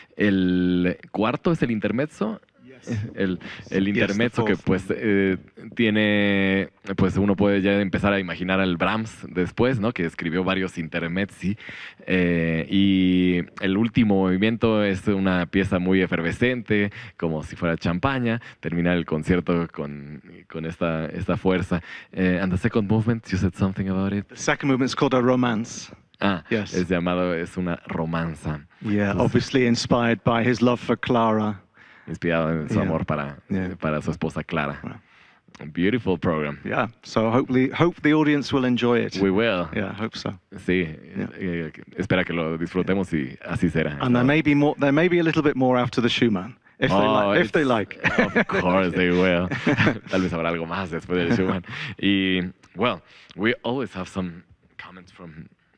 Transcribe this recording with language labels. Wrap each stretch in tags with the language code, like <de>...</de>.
<es>El cuarto es el intermezzo. El intermezzo que pues tiene, pues uno puede ya empezar a imaginar al Brahms después, ¿no? Que escribió varios intermezzi, y el último movimiento es una pieza muy efervescente, como si fuera champaña, terminar el concierto con esta fuerza.</es> <en>And the second movement, you said something about it. The second movement is called a romance.</en> <es>Yes. Es una romanza.</es> <en>Yeah, pues, obviously inspired by his love for Clara.</en> <es>Inspirado en su amor para su esposa Clara.</es> <en>A beautiful program. Yeah, so hope the audience will enjoy it. We will. Yeah, hope so.</en> <es>Sí, espera que lo disfrutemos y así será.</es> <en>And there may be a little bit more after the Schumann, if they like. Of course they will.</en> <es>Tal vez habrá algo más después del Schumann.</es> <en>Y, well, we always have some comments from...</en>